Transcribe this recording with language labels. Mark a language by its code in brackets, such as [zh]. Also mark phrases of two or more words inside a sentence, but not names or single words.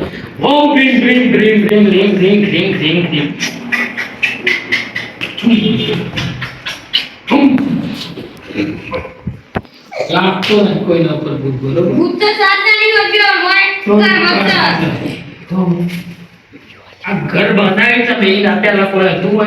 [en] Oh ring ring ring ring ring ring ring ring ring. [gu] લાગતો ને કોઈના ઉપર ભૂત બરોબર ભૂત તો સાચા નહીં હોતી હોય આ ઘર બનાવી તમે એ પેલા કોઈ હતું હોય